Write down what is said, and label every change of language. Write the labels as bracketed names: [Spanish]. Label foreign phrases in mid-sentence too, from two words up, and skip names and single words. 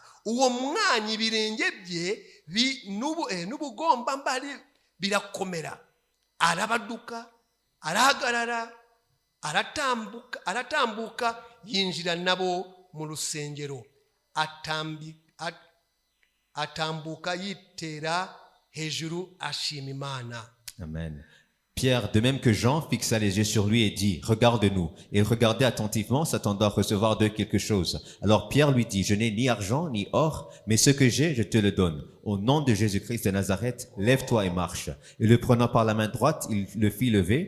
[Kinyarwanda] Uwo mwanya ibirenge bye n'ubugomba mbari birakomera. Arabaduka, arahagarara, aratambuka yinjira nabo mu rusengero. Atambuka yitera hejuru ashima Imana. Amen. [French] Pierre, de même que Jean, fixa les yeux sur lui et dit, regarde-nous. Et il regardait attentivement, s'attendant à recevoir d'eux quelque chose. Alors Pierre lui dit, je n'ai ni argent ni or, mais ce que j'ai, je te le donne. Au nom de Jésus-Christ de Nazareth, lève-toi et marche. Et le prenant par la main droite, il le fit lever.